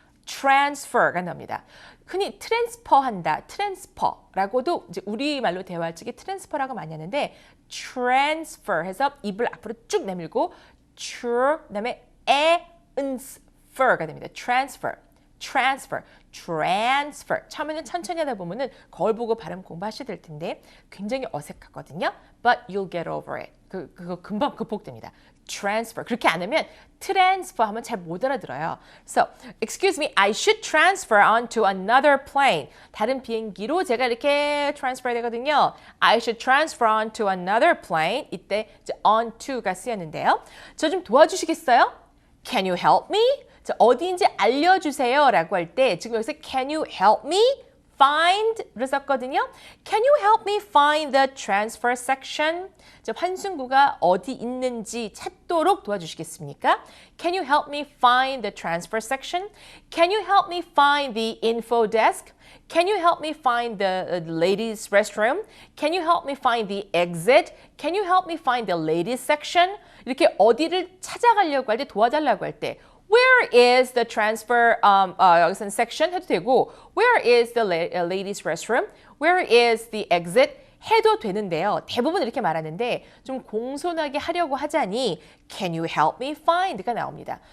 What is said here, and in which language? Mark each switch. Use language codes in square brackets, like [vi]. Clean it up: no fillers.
[ko] transfer가 나옵니다. 흔히 트랜스퍼한다, 트랜스퍼라고도 이제 우리말로 대화할 적에 트랜스퍼라고 많이 하는데 transfer 해서 입을 앞으로 쭉 내밀고 그다음에 transfer가 됩니다. [en] transfer. [ko] 처음에는 천천히 하다 보면은 거울 보고 발음 공부하셔야 될 텐데 굉장히 어색하거든요. [en] But you'll get over it. [ko] 그거 금방 극복됩니다. [en] transfer. [ko] 그렇게 안 하면 transfer 하면 잘 못 알아들어요. [en] So, excuse me, I should transfer onto another plane. [ko] 다른 비행기로 제가 이렇게 transfer 되거든요. [en] I should transfer onto another plane. [ko] 이때 이제 onto가 쓰였는데요. 저 좀 도와주시겠어요? [en] Can you help me? [ko] 자, 어디인지 알려주세요 라고 할 때 지금 여기서 [en] can you help me find [ko] 를 썼거든요. [en] Can you help me find the transfer section? [ko] 자, 환승구가 어디 있는지 찾도록 도와주시겠습니까? [en] Can you help me find the transfer section? Can you help me find the info desk? Can you help me find the ladies restroom? Can you help me find the exit? Can you help me find the ladies section? [ko] 이렇게 어디를 찾아가려고 할 때 도와달라고 할 때 [en] Where is the transfer [ko] 여기서는 section 해도 되고 [en] Where is the ladies restroom? Where is the exit? [ko] 해도 되는데요. 대부분 이렇게 말하는데 좀 공손하게 하려고 하자니 [en] Can you help me find [ko] 가 나옵니다.